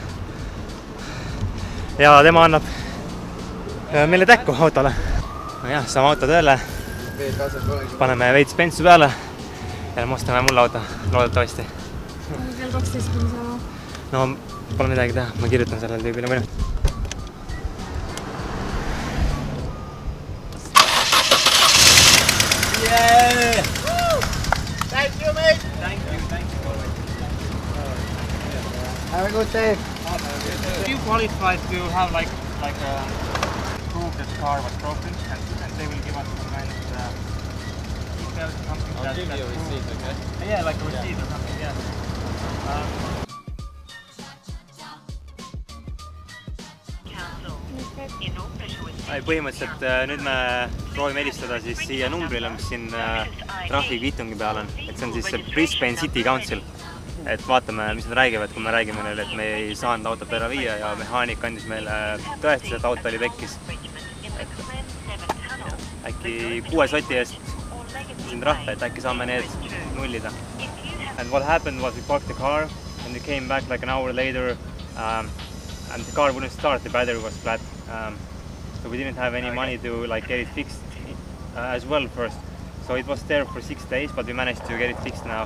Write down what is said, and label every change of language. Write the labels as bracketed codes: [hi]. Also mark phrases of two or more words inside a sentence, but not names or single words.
[et] Ja tema annab meile täkku autole. No jah, saame auto tööle. Paneme veits bensu peale ja ostame mulle auto, loodetavasti. Kell 12 on sama. No, pole midagi teha, ma kirjutan sellele tüübile mõni. [en] Yeah! Thank you, mate. Thank you. Have a good day. Do you qualify to have like proof that the car was broken and they will give us some kind of details or something? I'll give you a receipt, okay? Yeah, like a receipt or something, yeah. [et] Põhimõtteliselt nüüd me proovime helistada siis siia numbrile, mis siin trahvikviitungi peal on. Et see on siis Brisbane City Council. Et vaatame, mis nad räägivad, kui me räägime neile, et me ei saanud autot ära viia ja mehaanik andis meile tõestus, et auto oli pekkis. Äkki 6 soti eest siin trahve, et äkki saame need nullida. [en] And what happened was we parked the car and we came back like an hour later and the car wouldn't start, the battery was flat. So we didn't have any money to like get it fixed as well first. So it was there for 6 days, but we managed to get it fixed now.